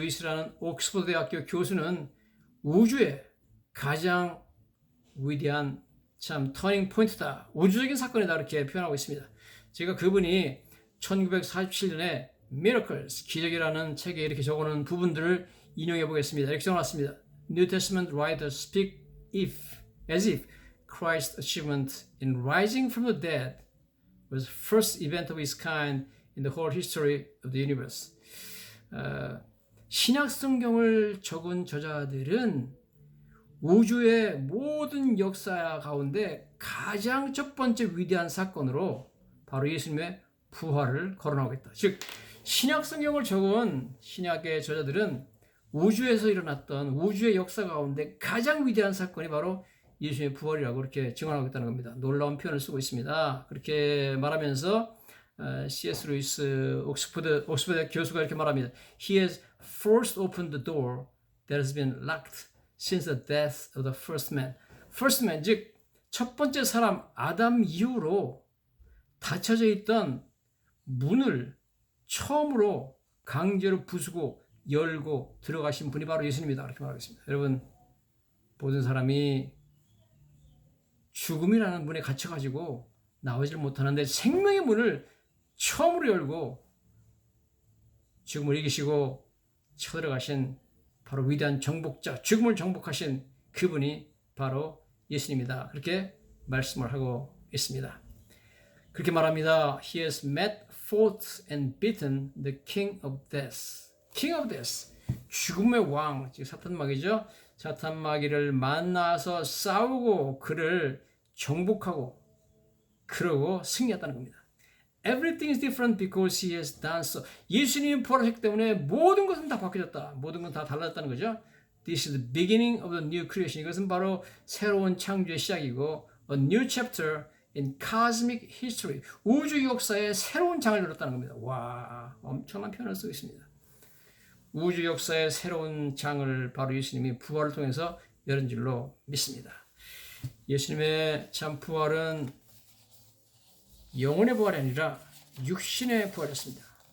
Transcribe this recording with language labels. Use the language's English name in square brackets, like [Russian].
[Korean] 루이스라는 옥스퍼드 대학교 교수는 우주의 가장 위대한 참 터닝 포인트다. 우주적인 사건이다. 이렇게 표현하고 있습니다. 제가 그분이 1947년에 Miracles, 기적이라는 책에 이렇게 적어놓은 부분들을 인용해 보겠습니다. 이렇게 적어놨습니다. [English] New Testament writers speak as if Christ's achievement in rising from the dead was the first event of its kind in the whole history of the universe. [Korean] 신약 성경을 적은 저자들은 우주의 모든 역사 가운데 가장 첫 번째 위대한 사건으로 바로 예수님의 부활을 거론하고 있다. 즉 신약 성경을 적은 신약의 저자들은 우주에서 일어났던 우주의 역사 가운데 가장 위대한 사건이 바로 예수님의 부활이라고 이렇게 증언하고 있다는 겁니다. 놀라운 표현을 쓰고 있습니다. 그렇게 말하면서 C.S. 루이스 옥스퍼드 교수가 이렇게 말합니다. [English] He has forced open the door that has been locked since the death of the first man. [Korean] First man, 즉 첫 번째 사람 아담 이후로 닫혀져 있던 문을 처음으로 강제로 부수고 열고 들어가신 분이 바로 예수님이다. 이렇게 말하겠습니다. 여러분 모든 사람이 죽음이라는 문에 갇혀가지고 나오지를 못하는데 생명의 문을 처음으로 열고 죽음을 이기시고 쳐들어가신 바로 위대한 정복자, 죽음을 정복하신 그분이 바로 예수님이다. 그렇게 말씀을 하고 있습니다. 그렇게 말합니다. [English] He has met, fought and beaten the king of death. King of death. [Korean] 죽음의 왕, 즉 사탄마귀죠. 사탄마귀를 만나서 싸우고 그를 정복하고 그러고 승리했다는 겁니다. [English] Everything is different because he has done so. [Korean] 예수님이 부활하셨기 때문에 모든 것은 다 바뀌어졌다. 모든 건 다 달라졌다는 거죠. [English] This is the beginning of the new creation. [Korean] 이것은 바로 새로운 창조의 시작이고 [English] a new chapter in cosmic history. [Korean] 우주 역사의 새로운 장을 열었다는 겁니다. 와, 엄청난 표현을 쓰고 있습니다. 우주 역사의 새로운 장을 바로 예수님이 부활을 통해서 열은 줄로 믿습니다. 예수님의 참 부활은 영혼의 부활이 아니라 육신의 부활이었습니다.